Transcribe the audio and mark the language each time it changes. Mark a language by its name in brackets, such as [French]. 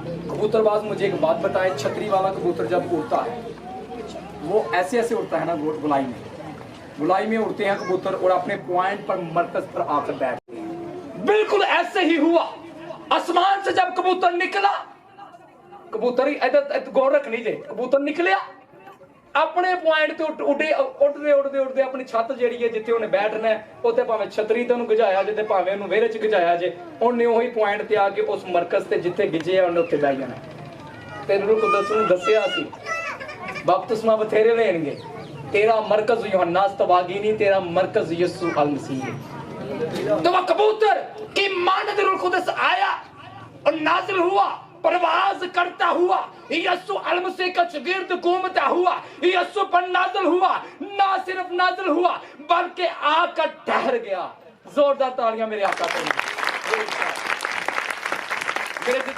[Hindi] कबूतरबाज मुझे एक बात बताए, छतरी वाला कबूतर जब उड़ता है वो ऐसे ऐसे उड़ता है ना, गुलाई में उड़ते हैं कबूतर और अपने पॉइंट पर, मरकज पर आकर बैठते हैं। बिल्कुल ऐसे ही हुआ, आसमान से जब कबूतर निकला, कबूतर ही गौर रख लीजिए, कबूतर निकलिया [Punjabi] ਆਪਣੇ ਪੁਆਇੰਟ ਤੇ ਉੱਡਦੇ ਆਪਣੀ ਛੱਤ ਜਿਹੜੀ ਹੈ ਜਿੱਥੇ ਉਹਨੇ ਬੈਠਣਾ ਹੈ, ਉੱਥੇ ਭਾਵੇਂ ਛਤਰੀ ਤੇ ਉਹਨੂੰ ਗਜਾਇਆ ਜੇ ਤੇ ਭਾਵੇਂ ਉਹਨੂੰ ਵਿਹੜੇ 'ਚ ਗਜਾਇਆ ਜੇ, ਉਹਨੇ ਉਹੀ ਪੁਆਇੰਟ ਤੇ ਆ ਕੇ ਉਸ ਮਰਕਜ਼ ਤੇ ਜਿੱਥੇ ਗਿਜੇ ਆ ਉਹਨੇ ਉੱਥੇ ਬਹਿ ਜਾਣਾ। ਤੇ ਰੂਹ ਕੁਦਸ ਨੂੰ ਦੱਸਿਆ ਸੀ ਬਪਤਿਸਮਾ ਬਥੇਰੇ ਲੈਣਗੇ, ਤੇਰਾ ਮਰਕਜ਼ [Hindi] यूहन्ना अस्तबागी नहीं, तेरा मरकज यीशु अल मसीह है। तो वह कबूतर की मानद रूह कुदस आया और नाजिल हुआ, परवाज करता हुआ, यीशु अल मसीह का शागिर्द घूमता हुआ, यीशु पर नाजिल हुआ, ना सिर्फ नाजिल हुआ बल्कि आकर ठहर गया। जोरदार तालियां मेरे आका के लिए।